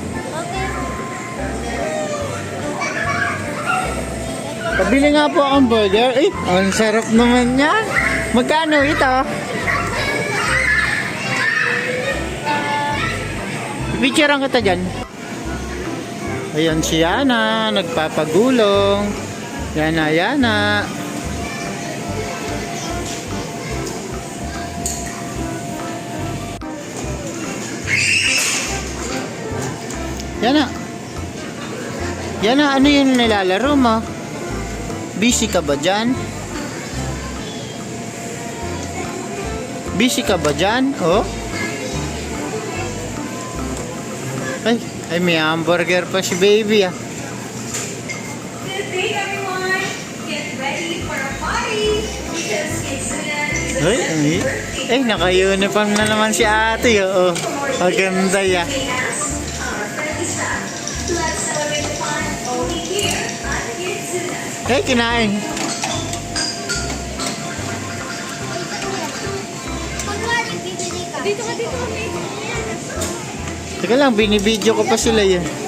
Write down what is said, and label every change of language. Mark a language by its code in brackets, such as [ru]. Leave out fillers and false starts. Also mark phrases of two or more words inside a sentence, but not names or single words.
[tl] Pabili nga po akong burger. Eh, ang sarap naman yan. Magkano ito? Picturean kita dyan. Ayan si Yana, nagpapagulong. Yana, Yana. Yana. Yana, ano yung nilalaro mo? Busy ka ba dyan? Busy ka ba dyan? Oh? Ay, may hamburger pa si baby, ah. [en] Good day, everyone. Get ready for a party. Because it's [tl] Ay, naka-uniform na naman si ate, oh. Maganda ya. [en] Let's celebrate the fun only here on Kids. [tl] Ay, kinain. Dito ka, dito kami. Teka lang, binibidyo ko pa sila yan.